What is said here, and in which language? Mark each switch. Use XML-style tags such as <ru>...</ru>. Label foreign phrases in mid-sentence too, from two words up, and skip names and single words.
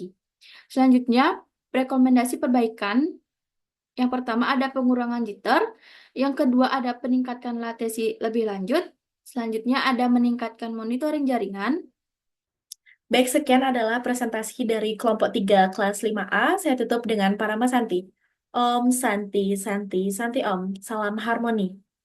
<id>Selanjutnya, rekomendasi perbaikan. Yang pertama ada pengurangan jitter, yang kedua ada peningkatan latensi lebih lanjut, selanjutnya ada meningkatkan monitoring jaringan. Baik, sekian adalah presentasi dari kelompok 3 kelas 5A. Saya tutup dengan Parama Santi.</id> <sa>Om Santi, Santi, Santi Om.</sa> <id>Salam harmoni.</id>